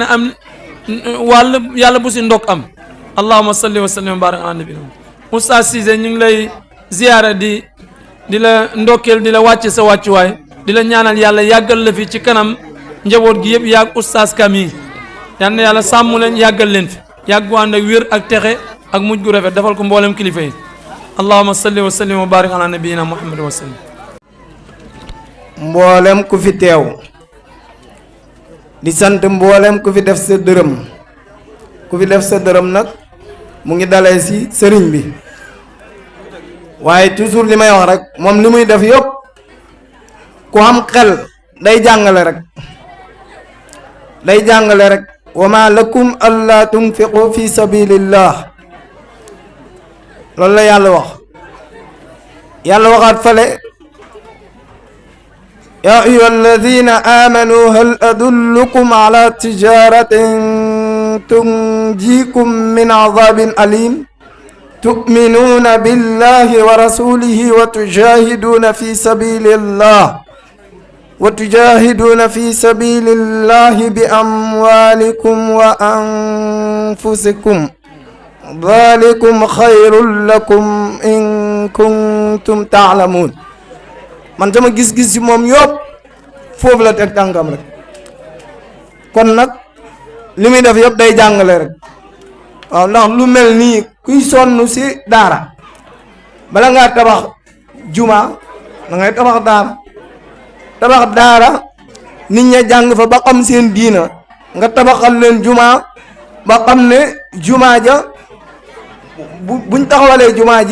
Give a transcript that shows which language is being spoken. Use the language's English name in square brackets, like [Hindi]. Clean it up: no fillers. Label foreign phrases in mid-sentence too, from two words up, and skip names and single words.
[Wolof] am wàll yàlla bu si ndok am [Arabic] اللهم صل وسلم وبارك على نبينا [Wolof] Oustaz Cissé ñu ngi lay ziyaara di la ndokkeel di la wàcce sa wàccuwaay di la ñaanal yàlla yàggal la fi ci kanam njaboot gi yëpp yàgg Oustaz Kami yal na yàlla sàmm leen yàggal leen fi yàgg gu ànd ak wér ak texe ak mujj gu rafet defal ko mboolem kilifa yi [Arabic] اللهم صل وسلم وبارك على نبينا محمد وسلم [Wolof] wa barik ala nabiyina muhammad wa sallim mboolem ku fi teew di sant mboolem ku fi def sa dërëm ku fi def sa dërëm nag mu ngi dalee ci sëriñ bi waaye toujours li may wax rek moom li muy def yëpp ku am xel day jàngale rek [Arabic] وما لكم ألا تنفقوا في سبيل الله [Wolof] loolu la yàlla wax yàlla waxaat fale [Arabic] يا أيها الذين آمنوا هل أدلكم على تجارة تنجيكم من عذاب أليم تؤمنون بالله ورسوله وتجاهدون في سبيل الله بأموالكم وأنفسكم ذلكم خير لكم إن كنتم تعلمون [Wolof] man sama gis-gis ci moom yëpp foofu la teg tànkam rek kon nag li muy def yëpp day jàngale rek waaw ndax lu mel nii kuy sonn ci daara bala ngaa tabax juma da ngay tabax daara nit ña jàng fa ba xam seen diina nga tabaxal leen juma ba xam ne juma ja buñ taxawalee juma ji